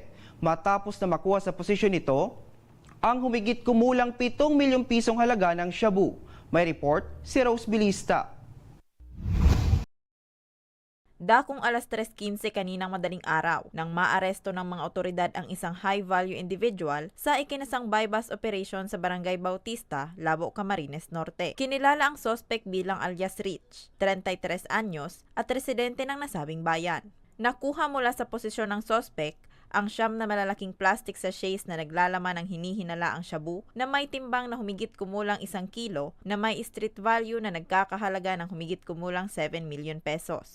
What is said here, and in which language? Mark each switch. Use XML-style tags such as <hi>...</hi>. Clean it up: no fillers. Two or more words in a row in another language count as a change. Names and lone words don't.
<tl>Matapos na makuha sa posisyon nito, ang humigit kumulang 7 milyong pisong halaga ng shabu. May report si Rose Bilista. Dakong alas 3:15 kaninang madaling araw nang maaresto ng mga otoridad ang isang</tl> <en>high-value individual</en> <tl>sa ikinasang</tl> <en>bypass operation</en> <tl>sa Barangay Bautista, Labo, Camarines Norte. Kinilala ang suspect bilang alias Rich, 33 anyos at residente ng nasabing bayan. Nakuha mula sa posisyon ng suspect ang 9 na malalaking</tl> <en>plastic sachets</en> <tl>na naglalaman ng hinihinala ang shabu na may timbang na humigit kumulang 1 kilo na may</tl> <en>street value</en> <tl>na nagkakahalaga ng humigit kumulang 7</tl> <en>million pesos.</en>